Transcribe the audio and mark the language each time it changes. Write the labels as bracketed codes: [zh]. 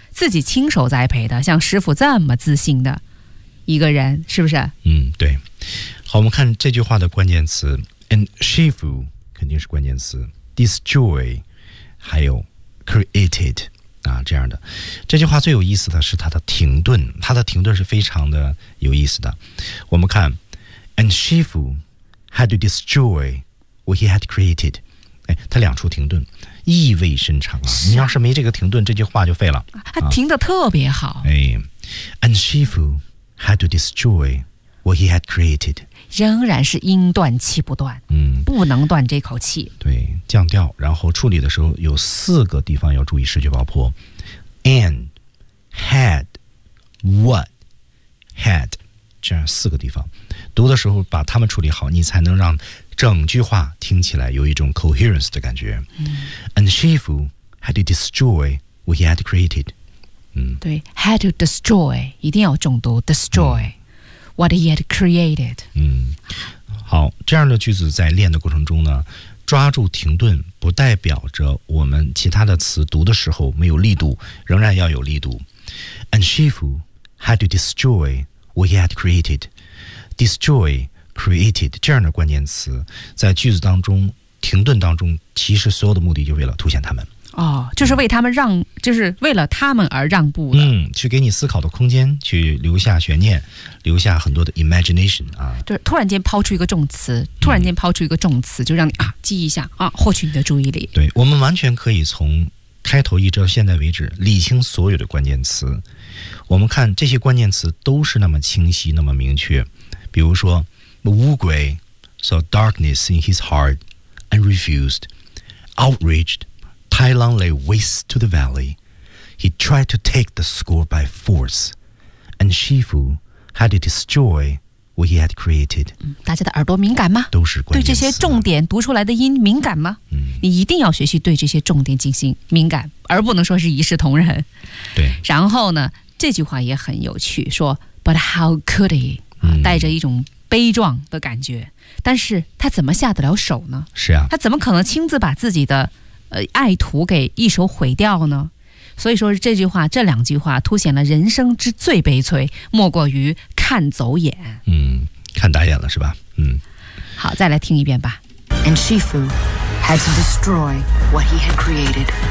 [zh] 自己亲手栽培的，像师傅这么自信的一个人，是不是？对。好，我们看这句话的关键词 ，and Shifu 肯定是关键词 ，destroy 还有 created。啊，这样的这句话最有意思的是它的停顿，它的停顿是非常的有意思的。我们看 [en] ，and Shifu had to destroy what he had created。 [zh] 哎，它两处停顿，意味深长啊！你要是没这个停顿，这句话就废了。它停得特别好。 [en] 哎 ，and Shifu had to destroy what he had created。 [zh] 仍然是音断气不断，不能断这口气。对，降调，然后处理的时候有四个地方要注意失去爆破 ，and had what had 这样四个地方，读的时候把它们处理好，你才能让整句话听起来有一种 coherence 的感觉。 [en] And Shifu had to destroy what he had created。 [zh] 对 ， [en] had to destroy [zh] 一定要重读 destroy。 [en] What he had created。 [zh] 好，这样的句子在练的过程中呢，抓住停顿不代表着我们其他的词读的时候没有力度，仍然要有力度。 [en] And Shifu had to destroy what he had created. [zh] Destroy, created 这样的关键词在句子当中停顿当中，其实所有的目的就为了凸显他们。哦，就是为他们让，就是为了他们而让步的。去给你思考的空间，去留下悬念，留下很多的 imagination 啊。对，突然间抛出一个重词，突然间抛出一个重词，就让你啊记一下啊，获取你的注意力。对，我们完全可以从开头一直到现在为止理清所有的关键词。我们看这些关键词都是那么清晰，那么明确。比如说， [en] 乌龟 saw darkness in his heart and refused, outraged. Tailong lay waste to the valley. He tried to take the school by force. And Shifu had to destroy what he had created. [zh] 大家的耳朵敏感吗？都是关键词。对这些重点读出来的音敏感吗？你一定要学习对这些重点进行敏感，而不能说是一视同仁。对。然后呢，这句话也很有趣，说 [en] But how could he? [zh] 带着一种悲壮的感觉。但是他怎么下得了手呢？是啊。他怎么可能亲自把自己的爱徒给一手毁掉呢？所以说这句话，这两句话凸显了人生之最悲催，莫过于看走眼。看打眼了是吧？好，再来听一遍吧。 [en] And Shifu had to destroy what he had created.